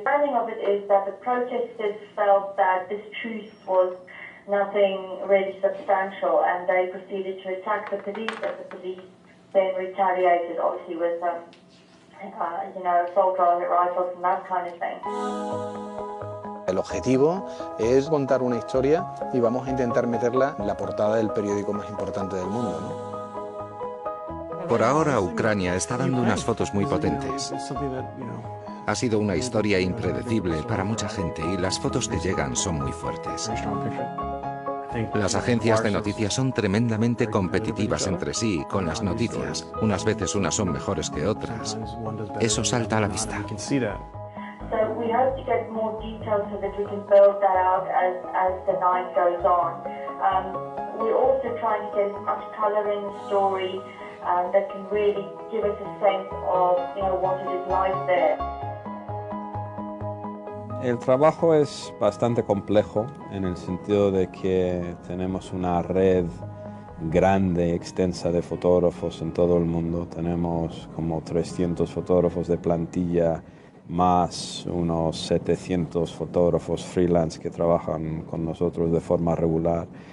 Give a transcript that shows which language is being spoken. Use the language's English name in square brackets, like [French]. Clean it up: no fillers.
[English] The irony of it is that the protesters felt that this truce was nothing really substantial, and they proceeded to attack the police, but the police then retaliated, obviously with, assault rifles and that kind of thing. [Spanish] El objetivo es contar una historia y vamos a intentar meterla en la portada del periódico más importante del mundo, ¿no? Por ahora, Ucrania está dando unas fotos muy potentes. Ha sido una historia impredecible para mucha gente y las fotos que llegan son muy fuertes. Las agencias de noticias son tremendamente competitivas entre sí con las noticias. Unas veces unas son mejores que otras. Eso salta a la vista. [English] So we hope to get more details so that we can build that out as the night goes on. We're also trying to get as much colour in the story that can really give us a sense of, what it is like there. [Spanish] El trabajo es bastante complejo en el sentido de que tenemos una red grande, extensa de fotógrafos en todo el mundo. Tenemos como 300 fotógrafos de plantilla, más unos 700 fotógrafos freelance que trabajan con nosotros de forma regular.